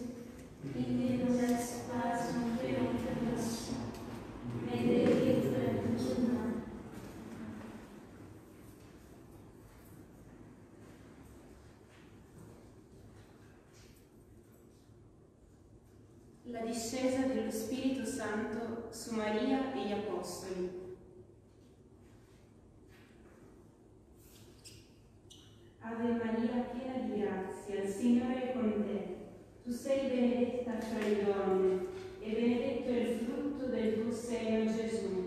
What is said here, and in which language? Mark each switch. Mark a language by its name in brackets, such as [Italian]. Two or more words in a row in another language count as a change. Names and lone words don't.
[French] Et ne nous laisse pas entrer en tentation, mais délivre-nous du mal. [Italian] La discesa dello Spirito Santo su Maria e gli Apostoli. Ave Maria, piena di grazia, il Signore è con te. Tu sei benedetta fra le donne, e benedetto è il frutto del tuo seno, Gesù.